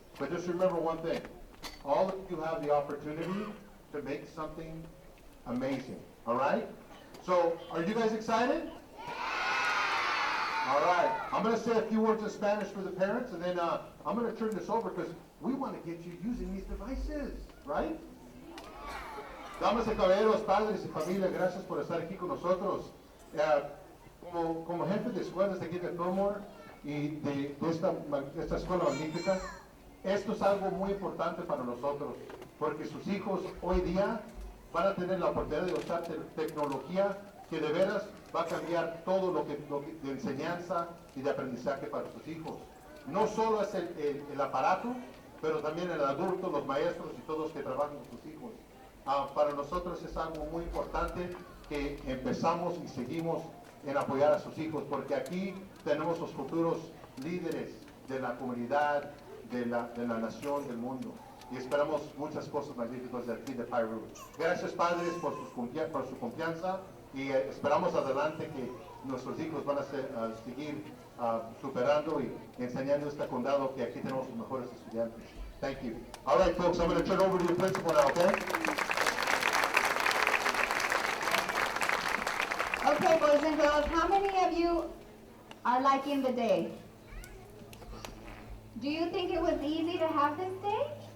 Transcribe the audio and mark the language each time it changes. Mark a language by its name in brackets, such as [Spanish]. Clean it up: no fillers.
[English] But just remember one thing. All of you have the opportunity to make something amazing, all right? So, are you guys excited? All right, I'm going to say a few words in Spanish for the parents, and then I'm going to turn this over because we want to get you using these devices, right? [Spanish] Damas y caballeros, padres y familia, gracias por estar aquí con nosotros. Como jefe de escuelas de aquí de Fillmore y de esta escuela magnífica, esto es algo muy importante para nosotros, porque sus hijos hoy día van a tener la oportunidad de usar tecnología que de veras va a cambiar todo lo que de enseñanza y de aprendizaje para sus hijos. No solo es el aparato, pero también el adulto, los maestros y todos los que trabajan con sus hijos. Para nosotros es algo muy importante que empezamos y seguimos en apoyar a sus hijos, porque aquí tenemos los futuros líderes de la comunidad, de la nación, del mundo. Y esperamos muchas cosas magníficas de aquí de Piru. Gracias, padres, por su confianza, y esperamos adelante que nuestros hijos van a seguir superando y enseñando este condado, que aquí tenemos los mejores estudiantes. [English] Thank you. All right, folks, I'm going to turn over to your principal now, okay? Okay, boys and girls, how many of you are liking the day? Do you think it was easy to have this day?